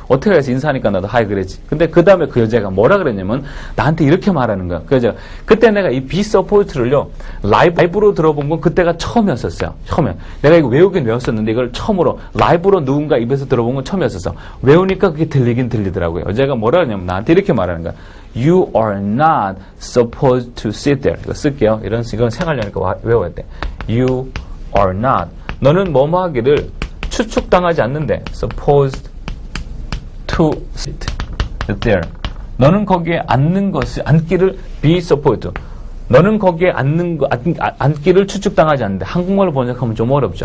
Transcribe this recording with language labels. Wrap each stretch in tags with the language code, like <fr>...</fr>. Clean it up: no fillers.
<ko>어떻게 해서 인사하니까 나도 하이 그랬지. 근데 그 다음에 그 여자가 뭐라 그랬냐면 나한테 이렇게 말하는 거야. 그래서 그때 내가 이 비서포트를요 라이브로 들어본 건 그때가 처음이었었어요. 처음에 내가 이거 외우긴 외웠었는데 이걸 처음으로 라이브로 누군가 입에서 들어본 건 처음이었었어. 외우니까 그게 들리긴 들리더라고요. 여자가 뭐라 그러냐면 나한테 이렇게 말하는 거야.</ko> <en>You are not supposed to sit there.</en> <ko>이거 쓸게요. 이건 생활용이니까 외워야 돼.</ko> <en>You are not.</en> <ko>너는 뭐뭐 하기를 추측당하지 않는데.</ko> <en>Supposed to sit there.</en> <ko>너는 거기에 앉기를 be supposed. 너는 거기에 앉기를 추측당하지 않는데 한국말로 번역하면 좀 어렵죠.</ko>